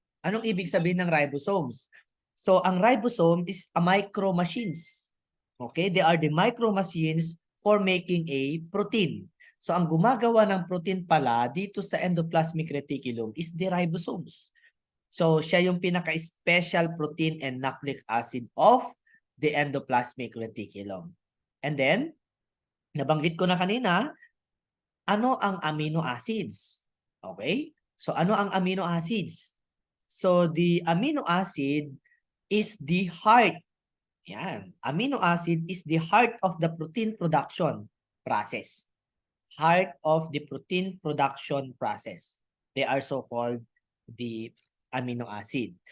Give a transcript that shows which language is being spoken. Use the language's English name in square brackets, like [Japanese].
[Filipino] Anong ibig sabihin ng ribosomes? So, ang [English] ribosome is a micro machines. Okay? They are the micro machines for making a protein. [Filipino] So, ang gumagawa ng protein pala dito sa endoplasmic reticulum is the ribosomes. So, siya yung [English] pinaka-special protein and nucleic acid of the endoplasmic reticulum. [Filipino] And then, nabanggit ko na kanina, ano ang amino acids? Okay? So ano ang amino acids? [English] So the amino acid is the heart. Yan. Amino acid is the heart of the protein production process. Heart of the protein production process. They are so-called the amino acid.